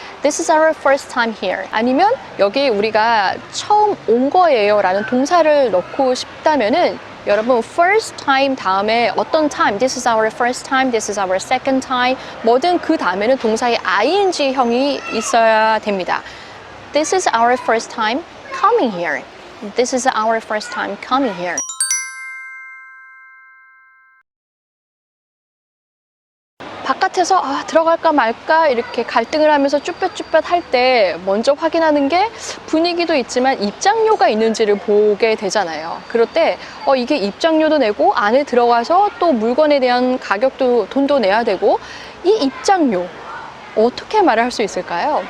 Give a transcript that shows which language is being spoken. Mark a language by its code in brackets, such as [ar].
[en] This is our first time here [ko] 아니면 여기 우리가 처음 온 거예요 라는 동사를 넣고 싶다면은 여러분 first time 다음에 어떤 [en] time this is our first time, this is our second time [ko] 뭐든 그 다음에는 동사의 ing형이 있어야 됩니다. [en] This is our first time coming here. This is our first time coming here. [ko] 바깥에서 들어갈까 말까 이렇게 갈등을 하면서 쭈뼛쭈뼛 할 때 먼저 확인하는 게 분위기도 있지만 입장료가 있는지를 보게 되잖아요. 그럴 때 이게 입장료도 내고 안에 들어가서 또 물건에 대한 가격도 돈도 내야 되고 이 입장료 어떻게 말을 할 수 있을까요?